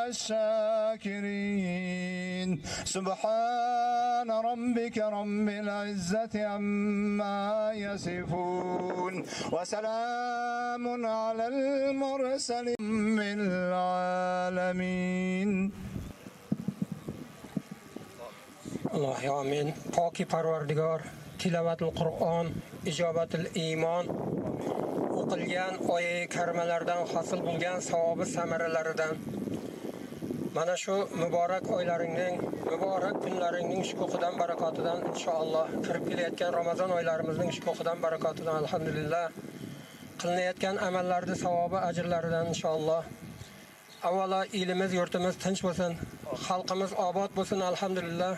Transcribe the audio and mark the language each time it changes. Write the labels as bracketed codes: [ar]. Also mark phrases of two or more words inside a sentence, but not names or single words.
[ar] والشاكرين سبحان ربك رب العزة عما يصفون وسلام على المرسلين من العالمين [uz] Alloh amin. Poki Parvardigor, [ar] تلاوة القرآن, [uz] ijobatul iymon, o'qilgan oyat karimalardan hosil bo'lgan savobi samaralaridan Mana shu muborak oylaringning, muborak kunlaringning shukuhidan, barakotidan inshaalloh kirib kelayotgan Ramazon oylarimizning shukuhidan, barakotidan alhamdulillah qilinayotgan amallarning savobi, ajrlaridan inshaalloh avvalo elimiz, yurtimiz tinch bo'lsin, xalqimiz obod bo'lsin alhamdulillah.